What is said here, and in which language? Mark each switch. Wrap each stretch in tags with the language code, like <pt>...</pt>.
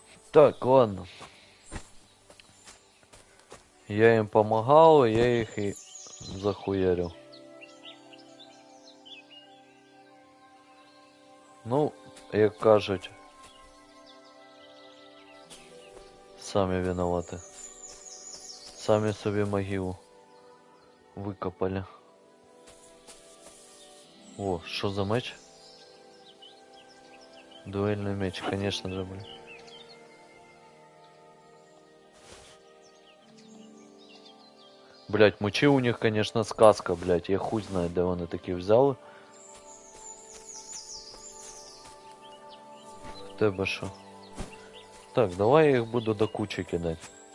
<ru>Так, ладно. Я им помогал, я их и захуярил.</ru> <uk>Ну, як кажуть, самі виноваты. Самі собі могилу викопали. О, що за меч?</uk> <ru>Дуэльный меч, конечно же, блин. Блять, мечи у них, конечно, сказка, блять.</ru> <uk>Я хуй знаю, де вони такі взяли. В тебе що? Так, давай я їх буду до кучі кидати.</uk>